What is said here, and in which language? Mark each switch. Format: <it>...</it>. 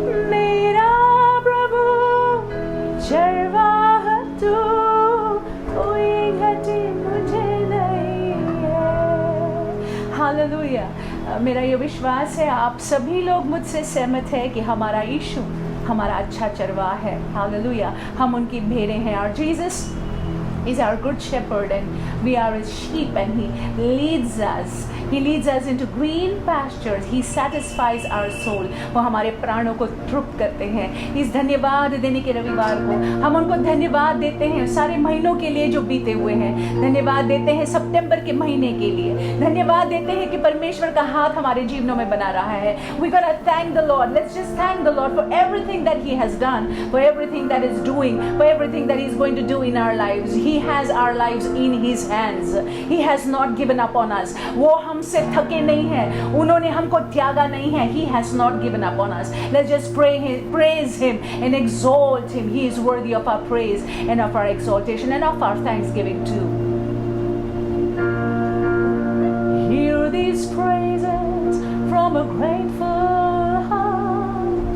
<hi>मेरा प्रभु चरवाह तू, कोई घटी मुझे नहीं है। हालेलुया। मेरा ये विश्वास है आप सभी लोग मुझसे सहमत है कि हमारा यीशु हमारा अच्छा चरवाह है। हालेलुया। हम उनकी भेड़ें हैं और Jesus</hi> <en>is our good shepherd and we are his sheep and he leads us into green pastures, he satisfies our soul,</en> <hi>वो हमारे प्राणों को तृप्त करते हैं। इस धन्यवाद देने के रविवार को हम उनको धन्यवाद देते हैं सारे महीनों के लिए जो बीते हुए हैं, धन्यवाद देते हैं सितंबर के महीने के लिए, धन्यवाद देते हैं कि परमेश्वर का हाथ हमारे जीवनों में बना रहा है।</hi> <en>We gotta thank the Lord. Let's just thank the Lord for everything that he has done, for everything that is doing, for everything that he is going to do in our lives. He has our lives in his hands. He has not given up on us.</en> <hi>वो हमसे थके नहीं हैं, उन्होंने हमको त्यागा नहीं है।</hi> <en>He has not given up on us. Let's just praise him and exalt him. He is worthy of our praise and of our exaltation and of our thanksgiving too. Hear these praises from a grateful heart.</en>